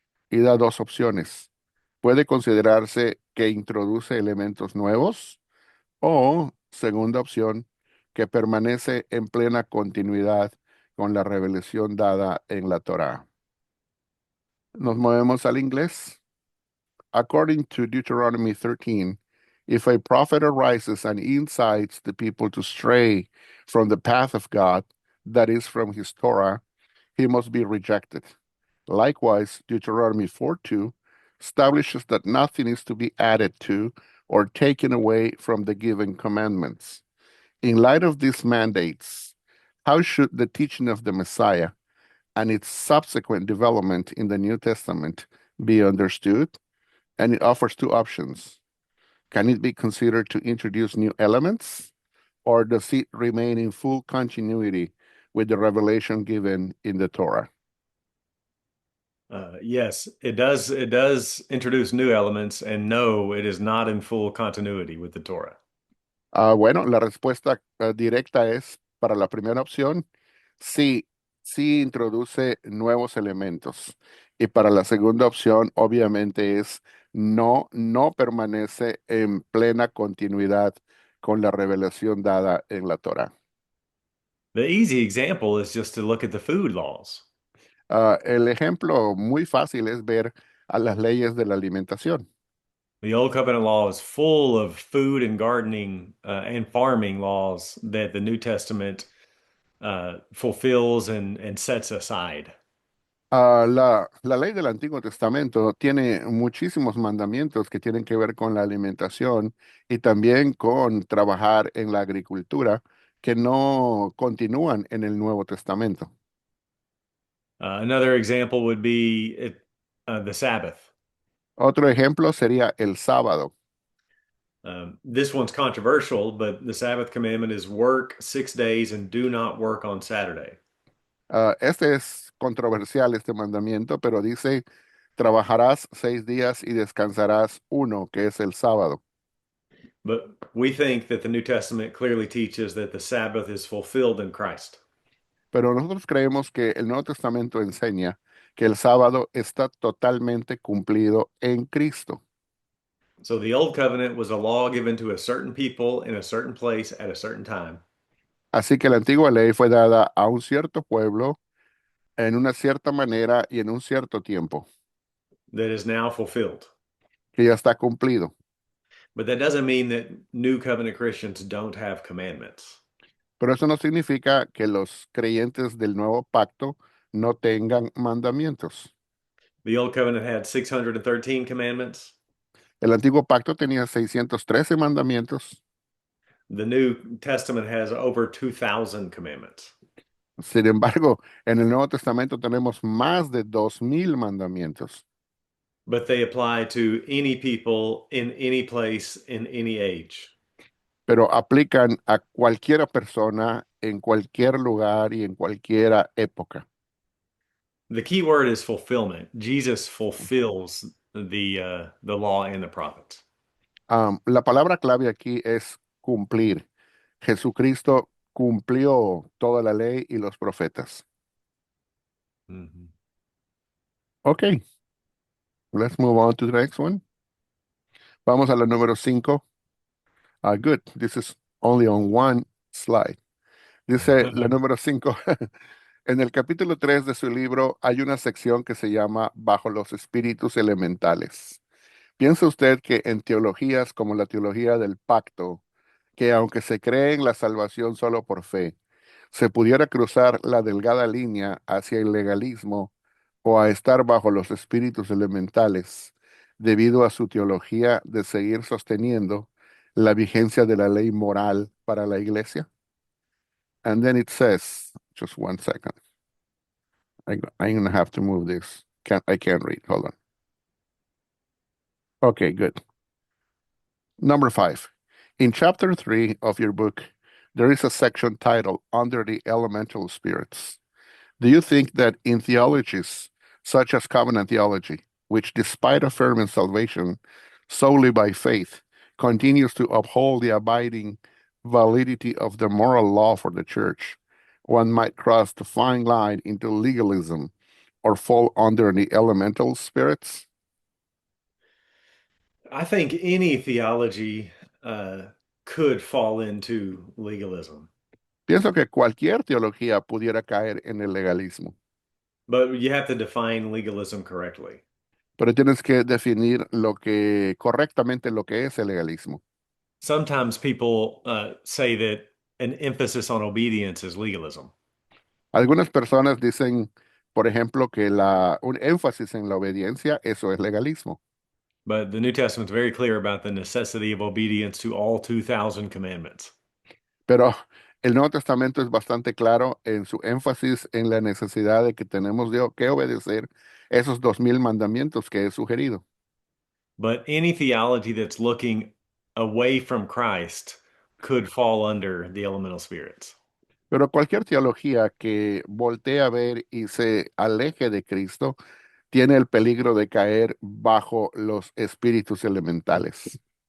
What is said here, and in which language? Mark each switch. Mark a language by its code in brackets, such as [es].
[es] Y da dos opciones. Puede considerarse que introduce elementos nuevos o, segunda opción, que permanece en plena continuidad con la revelación dada en la Torá. Nos movemos al inglés. [en] According to Deuteronomy 13, if a prophet arises and incites the people to stray from the path of God, that is from his Torah, he must be rejected. Likewise, Deuteronomy 4:2 establishes that nothing is to be added to or taken away from the given commandments. In light of these mandates, how should the teaching of the Messiah and its subsequent development in the New Testament be understood? And it offers two options. Can it be considered to introduce new elements, or does it remain in full continuity with the revelation given in the Torah. Yes, it does. It does introduce new elements, and no, it is not in full continuity with the Torah. [es] Bueno, la respuesta directa es para la primera opción, sí, sí introduce nuevos elementos. Y para la segunda opción, obviamente es no, no permanece en plena continuidad con la revelación dada en la Torah. [en] The easy example is just to look at the food laws. [es] El ejemplo muy fácil es ver a las leyes de la alimentación. [en] The Old Covenant law is full of food and gardening and farming laws that the New Testament fulfills and sets aside. [es] La ley del Antiguo Testamento tiene muchísimos mandamientos que tienen que ver con la alimentación y también con trabajar en la agricultura que no continúan en el Nuevo Testamento. [en] Another example would be the Sabbath. [es] Otro ejemplo sería el sábado. [en] This one's controversial, but the Sabbath commandment is work 6 days and do not work on Saturday. [es] Este es controversial, este mandamiento, pero dice, trabajarás 6 días y descansarás uno, que es el sábado. [en] But we think that the New Testament clearly teaches that the Sabbath is fulfilled in Christ. [es] Pero nosotros creemos que el Nuevo Testamento enseña que el sábado está totalmente cumplido en Cristo. [en] So the Old Covenant was a law given to a certain people in a certain place at a certain time [es] Así que la antigua ley fue dada a un cierto pueblo en una cierta manera y en un cierto tiempo, [en] that is now fulfilled. [es] que ya está cumplido. [en] But that doesn't mean that New Covenant Christians don't have commandments. [es] Pero eso no significa que los creyentes del nuevo pacto no tengan mandamientos. [en] The Old Covenant had 613 commandments. [es] El antiguo pacto tenía 613 mandamientos. [en] The New Testament has over 2,000 commandments. [es] Sin embargo, en el Nuevo Testamento tenemos más de 2000 mandamientos, [en] But they apply to any people in any place in any age. [es] pero aplican a cualquier persona en cualquier lugar y en cualquier época. [en] The key word is fulfillment. Jesus fulfills the law and the prophets. [es] La palabra clave aquí es cumplir. Jesucristo cumplió toda la ley y los profetas. Mhm. [en] Ok, let's move on to the next one. [es] Vamos a la número 5. [en] Good, this is only on one slide. [es] Dice la número 5. En el capítulo 3 de su libro hay una sección que se llama Bajo los espíritus elementales. ¿Piensa usted que en teologías como la teología del pacto, que aunque se cree en la salvación solo por fe, se pudiera cruzar la delgada línea hacia el legalismo o a estar bajo los espíritus elementales debido a su teología de seguir sosteniendo la vigencia de la ley moral para la iglesia? [en] And then it says, just one second, I'm going to have to move this. I can't read. Hold on. Okay, good. Number 5. In chapter 3 of your book, there is a section titled Under the Elemental Spirits. Do you think that in theologies such as covenant theology, which despite affirming salvation solely by faith, continues to uphold the abiding validity of the moral law for the church, one might cross the fine line into legalism or fall under the elemental spirits? I think any theology could fall into legalism, [es] Pienso que cualquier teología pudiera caer en el legalismo, [en] but you have to define legalism correctly. [es] pero tienes que definir lo que correctamente lo que es el legalismo. [en] Sometimes people say that an emphasis on obedience is legalism, [es] Algunas personas dicen, por ejemplo, que un énfasis en la obediencia, eso es legalismo. [en] but the New Testament's very clear about the necessity of obedience to all 2,000 commandments. [es] Pero el Nuevo Testamento es bastante claro en su énfasis en la necesidad de que tenemos que obedecer esos 2000 mandamientos que he sugerido. [en] But any theology that's looking away from Christ could fall under the elemental spirits. [es] Pero cualquier teología que voltee a ver y se aleje de Cristo tiene el peligro de caer bajo los espíritus elementales.